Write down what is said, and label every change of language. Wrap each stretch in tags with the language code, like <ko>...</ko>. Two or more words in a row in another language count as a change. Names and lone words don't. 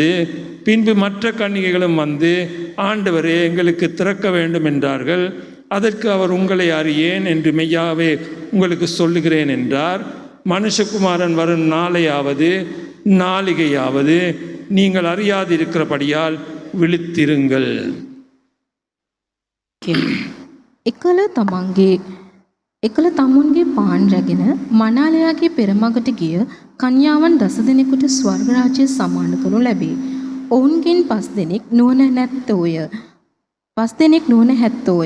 <ta>பின்பு மற்ற கன்னிகைகளும் வந்து, ஆண்டவரே, எங்களுக்கு திறக்க வேண்டும் என்றார்கள். அதற்கு அவர், உங்களை அறியேன் என்று மெய்யாவே உங்களுக்கு சொல்லுகிறேன் என்றார். மனுஷகுமாரன் வரும் நாளிகையாவது நீங்கள் அறியாதிருக்கிறபடியால் விழித்திருங்கள்.</ta> <si>එකල තමුන්ගේ පාන් රැගෙන මනාලයාගේ පෙරමගට ගිය කන්‍යාවන් 10 දෙනෙකුට ස්වර්ග රාජ්‍ය සමාන කරනු ලැබේ. ඔවුන්ගෙන් 5 දෙනෙක් නුවණ නැත්තෝය.</si>